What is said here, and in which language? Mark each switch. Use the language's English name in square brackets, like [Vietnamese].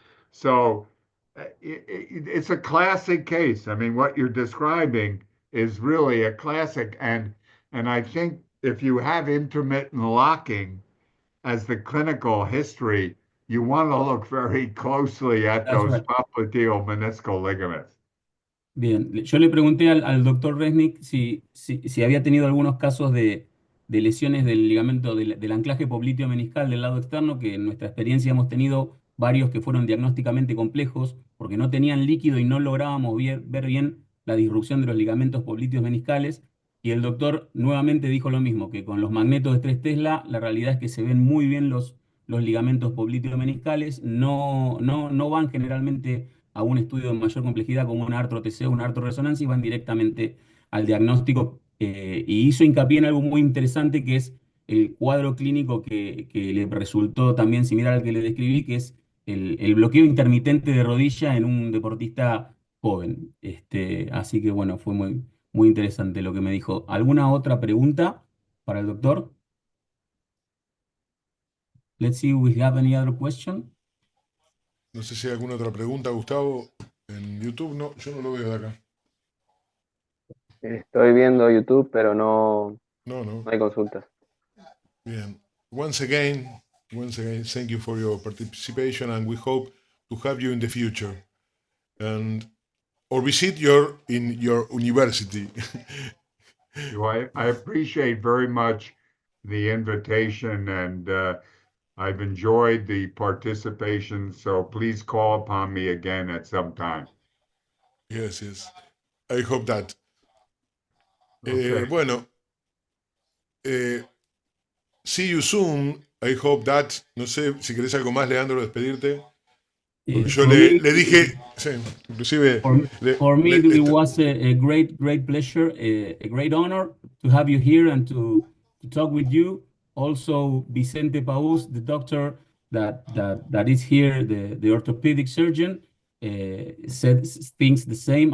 [English] So it's a classic case. I mean, what you're describing is really a classic. And I think if you have intermittent locking as the clinical history, you want to look very closely at that's those right. popliteal meniscal ligaments. [Spanish] Bien, yo le pregunté al doctor Resnick si había tenido algunos casos de lesiones del ligamento del anclaje popliteo meniscal del lado externo, que en nuestra experiencia hemos tenido varios que fueron diagnósticamente complejos porque no tenían líquido y no lográbamos ver bien la disrupción de los ligamentos popliteos meniscales. Y el doctor nuevamente dijo lo mismo, que con los magnetos de 3 Tesla la realidad es que se ven muy bien los ligamentos popliteo meniscales, no van generalmente a un estudio de mayor complejidad como un artro-TC o una artro-resonancia y van directamente al diagnóstico. Y hizo hincapié en algo muy interesante que es el cuadro clínico que le resultó también similar al que le describí, que es el bloqueo intermitente de rodilla en un deportista joven. Así que bueno, fue muy interesante lo que me dijo. ¿Alguna otra pregunta para el doctor? [English] Let's see if we have any other question. [Spanish] No sé si hay alguna otra pregunta, Gustavo, en YouTube. No, yo no lo veo de acá. Estoy viendo YouTube, pero no No. hay consultas. Bien. [English] Once again, thank you for your participation, and we hope to have you in the future, and or visit in your university. I appreciate very much the invitation, and I've enjoyed the participation. So please call upon me again at some time. Yes. I hope that. Okay. Bueno, see you soon. I hope that. [Spanish] No sé si querés algo más, Leandro, despedirte. Porque yo le dije, sí, inclusive. [English] For me, it was a great pleasure, a great honor to have you here and to talk with you. Also, Vicente Paus, the doctor that is here, the orthopedic surgeon, thinks the same.